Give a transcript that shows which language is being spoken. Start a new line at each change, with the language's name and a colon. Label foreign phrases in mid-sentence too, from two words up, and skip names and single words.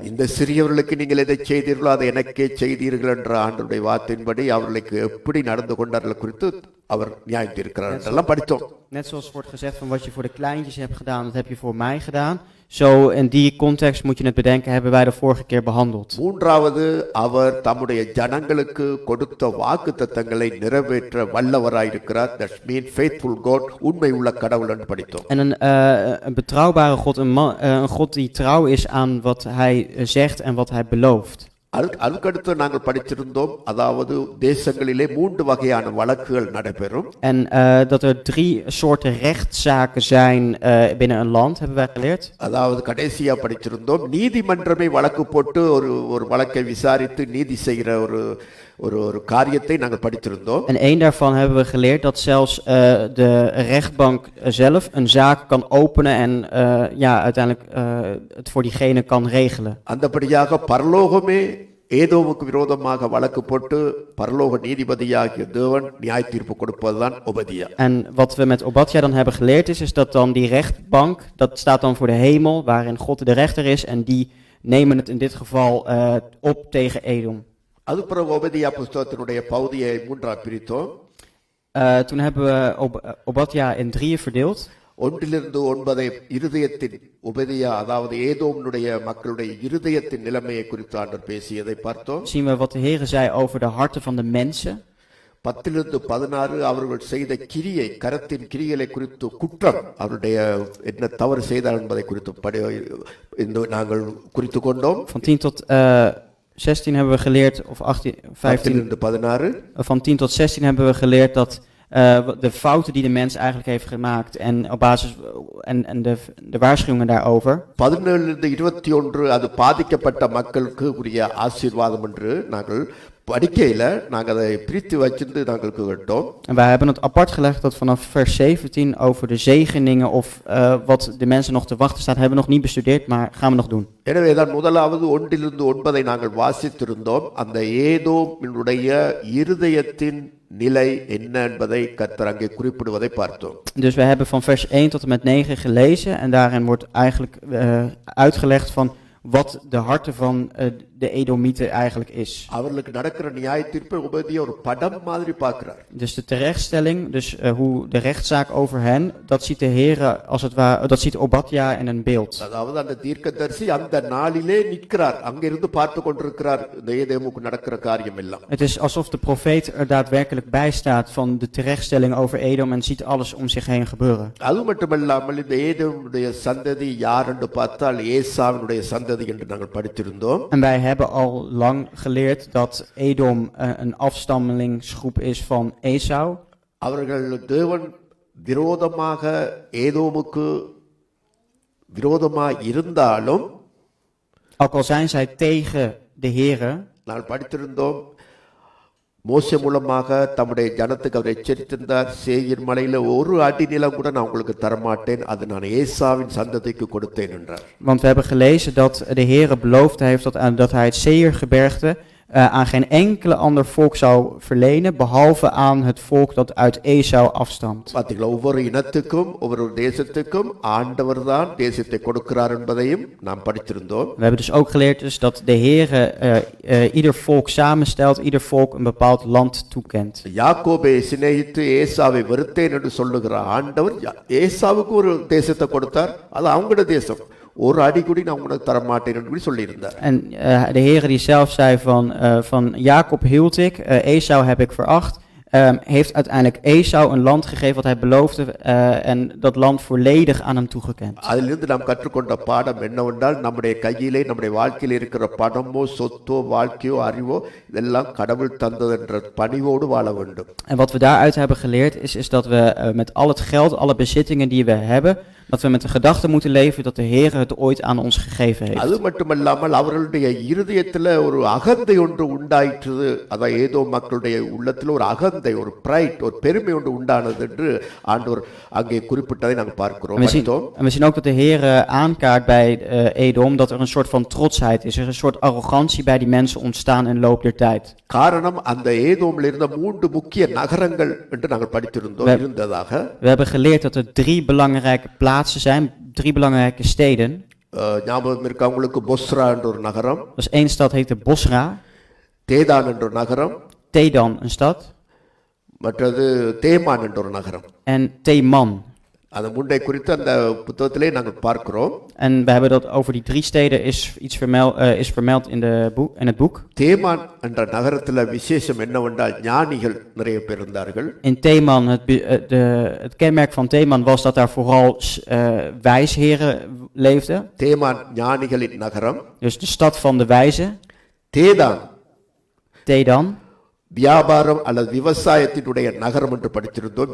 Tamil: இந்த சிறியவர்களுக்கு நீங்கள் எதை செய்தீர்களோ அதை எனக்கே செய்தீர்கள் என்ற ஆண்டவருடைய வார்த்தையின்படி அவர்களுக்கு எப்படி நடந்து கொண்டார்கள் குறித்து அவர் நியாயம் தீர்க்கிறார் என்றெல்லாம் படித்தோம்.
Dutch: Net zoals wordt gezegd van wat je voor de kleintjes hebt gedaan, dat heb je voor mij gedaan. Zo in die context moet je het bedenken, hebben wij de vorige keer behandeld.
Tamil: மூன்றாவது, அவர் தம்முடைய ஜனங்களுக்கு கொடுத்த வாக்குத்தத்தங்களை நிறைவேற்ற வல்லவராயிருக்கிறார்.
English: That means faithful God,
Tamil: உண்மை உள்ள கடவுள் என்று படித்தோம்.
Dutch: En een betrouwbare God, een God die trouw is aan wat hij zegt en wat hij belooft.
Tamil: அதுக்கடுத்து நாங்கள் படித்திருந்தோம், அதாவது தேசங்களிலே 3 வகையான வழக்குகள் நடைபெறும்.
Dutch: En dat er 3 soorten rechtszaken zijn binnen een land, hebben wij geleerd.
Tamil: அதாவது கடைசியா படிச்சிருந்தோம், நீதிமன்றமே வழக்கு போட்டு ஒரு வழக்கை விசாரித்து நீதி செய்கிற ஒரு காரியத்தை நாங்கள் படித்திருந்தோம்.
Dutch: En één daarvan hebben we geleerd dat zelfs de rechtbank zelf een zaak kan openen en ja, uiteindelijk het voor diegene kan regelen.
Tamil: அந்தபடியாக பரலோகமே ஏதோமுக்கு விரோதமாக வழக்கு போட்டு பரலோக நீதிபதியாகிய தேவன் நியாய தீர்ப்பு கொடுப்பதுதான் ஒபதியா.
Dutch: En wat we met Obadja dan hebben geleerd is dat dan die rechtbank, dat staat dan voor de hemel, waarin God de rechter is en die nemen het in dit geval op tegen Edom.
Tamil: அது பிறகு ஒபதியா புஸ்தகத்தினுடைய பகுதியை மூன்றாக பிரித்தோம்.
Dutch: Toen hebben we Obadja in 3 verdeeld.
Tamil: 1-9 இருதயத்தின் உபதியா, அதாவது ஏதோம்னுடைய மக்களுடைய இருதயத்தின் நிலைமையை குறித்து ஆண்டவர் பேசியதை பார்த்தோம்.
Dutch: Zien we wat de Heere zei over de harten van de mensen.
Tamil: 10-16 அவர்கள் செய்த கிரியை, கரத்தின் கிரிகளை குறித்து குற்றம், அவருடைய என்ன தவறு செய்தார் என்பதை குறித்து நாங்கள் குறித்து கொண்டோம்.
Dutch: Van 10 tot 16 hebben we geleerd, of 18, 15, 10-16 van 10 tot 16 hebben we geleerd dat de fouten die de mens eigenlijk heeft gemaakt en op basis en de waarschuwingen daarover.
Tamil: 17-21 அது பாதிக்கப்பட்ட மக்களுக்கு உரிய ஆசீர்வாதம் என்று நாங்கள் படிக்கையில நாங்கள் அதை பிரித்து வச்சிருந்து நாங்கள் கேட்டோம்.
Dutch: En wij hebben het apart gelegd dat vanaf vers 17 over de zegeningen of wat de mensen nog te wachten staat, hebben we nog niet bestudeerd, maar gaan we nog doen.
Tamil: எனவே தான் முதலாவது 1-9 நாங்கள் வாசித்திருந்தோம். அந்த ஏதோமினுடைய இருதயத்தின் நிலை என்ன என்பதை கர்த்தர் அங்கே குறிப்பிடுவதை பார்த்தோம்.
Dutch: Dus we hebben van vers 1 tot en met 9 gelezen en daarin wordt eigenlijk uitgelegd van wat de harten van de Edomieten eigenlijk is.
Tamil: அவர்களுக்கு நடக்கிற நியாய தீர்ப்பை உபதியா ஒரு படம் மாதிரி பார்க்கிறார்.
Dutch: Dus de terechtstelling, dus hoe de rechtszaak over hen, dat ziet de Heere als het ware, dat ziet Obadja in een beeld.
Tamil: அதாவது அந்த தீர்க்கதரிசி அந்த நாளிலே நிற்கிறார், அங்கிருந்து பார்த்து கொண்டிருக்கிறார் இந்த ஏதோமுக்கு நடக்கிற காரியம் எல்லாம்.
Dutch: Het is alsof de profeet er daadwerkelijk bij staat van de terechtstelling over Edom en ziet alles om zich heen gebeuren.
Tamil: அது மட்டுமல்லாமல் இந்த ஏதோமுடைய சந்ததி யார் என்று பார்த்தால் ஏசாவினுடைய சந்ததி என்று நாங்கள் படித்திருந்தோம்.
Dutch: En wij hebben al lang geleerd dat Edom een afstammelingsgroep is van Esau.
Tamil: அவர்கள் தேவன் விரோதமாக ஏதோமுக்கு விரோதமாக இருந்தாலும்,
Dutch: Ook al zijn zij tegen de Heere,
Tamil: நாங்கள் படித்திருந்தோம், மோசே மூலமாக தம்முடைய ஜனத்துக்கு அவர் எச்சரித்திருந்தார், சேயீர் மலையில ஒரு அடி நிலம் கூட நான் உங்களுக்கு தரமாட்டேன், அது நான் ஏசாவின் சந்ததிக்கு கொடுத்தேன் என்றார்.
Dutch: want we hebben gelezen dat de Heere beloofd heeft dat hij het Seirgebergte aan geen enkele ander volk zou verlenen, behalve aan het volk dat uit Esau afstamt.
Tamil: பார்த்தீங்களா, ஒவ்வொரு இனத்துக்கும் ஒவ்வொரு தேசத்துக்கும் ஆண்டவர் தான் தேசத்தை கொடுக்கிறார் என்பதையும் நாம் படித்திருந்தோம்.
Dutch: We hebben dus ook geleerd dus dat de Heere ieder volk samenstelt, ieder volk een bepaald land toekent.
Tamil: யாக்கோபை சிநேகித்து ஏசாவை வெறுத்தேன் என்று சொல்லுகிற ஆண்டவர் ஏசாவுக்கு ஒரு தேசத்தை கொடுத்தார், அது அவங்களோட தேசம், ஒரு அடி கூட நான் உனக்கு தரமாட்டேன் என்று சொல்லியிருந்தார்.
Dutch: En de Heere die zelf zei van Jacob hield ik, Esau heb ik veracht, heeft uiteindelijk Esau een land gegeven wat hij beloofde en dat land volledig aan hem toegekend.
Tamil: அதிலிருந்து நாம் கற்றுக்கொண்ட பாடம் என்னவென்றால், நம்முடைய கையிலே நம்முடைய வாழ்க்கையில் இருக்கிற பணமோ சொத்தோ வாழ்க்கையோ அறிவோ இதெல்லாம் கடவுள் தந்தது என்ற பணிவோடு வாழ வேண்டும்.
Dutch: En wat we daaruit hebben geleerd is dat we met al het geld, alle bezittingen die we hebben, dat we met de gedachte moeten leven dat de Heer het ooit aan ons gegeven
Tamil: அது
Dutch: heeft.
Tamil: மட்டுமல்லாமல் அவர்களுடைய இருதயத்தில் ஒரு அகந்தை ஒன்று உண்டாயிற்று, அதான் ஏதோ மக்களுடைய உள்ளத்தில் ஒரு அகந்தை, ஒரு பிரைட், ஒரு பெருமை ஒன்று உண்டானது என்று ஆண்டவர் அங்கே குறிப்பிட்டதை நாங்கள் பார்க்கிறோம்.
Dutch: En we zien ook dat de Heer aankaart bij Edom dat er een soort van trotsheid is. Er is een soort arrogantie bij die mensen ontstaan in de loop der tijd.
Tamil: காரணம் அந்த ஏதோமில் இருந்த 3 முக்கிய நகரங்கள் என்று நாங்கள் படித்திருந்தோம் இருந்ததாக.
Dutch: We hebben geleerd dat er 3 belangrijke plaatsen zijn, 3 belangrijke steden.
Tamil: ஞாபகம் இருக்கா உங்களுக்கு? பொஸ்ரா என்ற ஒரு நகரம்,
Dutch: Dus één stad heette Bosra,
Tamil: தேதான் என்ற ஒரு நகரம்,
Dutch: Tedan een stad
Tamil: மற்றது தேமான் என்ற ஒரு நகரம்.
Dutch: en Teman.
Tamil: அந்த முண்டை குறித்து அந்த புத்தகத்திலே நாங்கள் பார்க்கிறோம்.
Dutch: En we hebben dat over die 3 steden is vermeld in het boek.
Tamil: தேமான் என்ற நகரத்தில் விசேஷம் என்னவென்றால் ஞானிகள் நிறைய பேர் இருந்தார்கள்.
Dutch: In Teman, het kenmerk van Teman was dat daar vooral wijsheren leefden.
Tamil: தேமான் ஞானிகளின் நகரம்.
Dutch: Dus de stad van de wijzen.
Tamil: தேதான்
Dutch: Tedan
Tamil: வியாபாரம் அல்லது விவசாயத்தினுடைய நகரம் என்று படித்திருந்தோம்.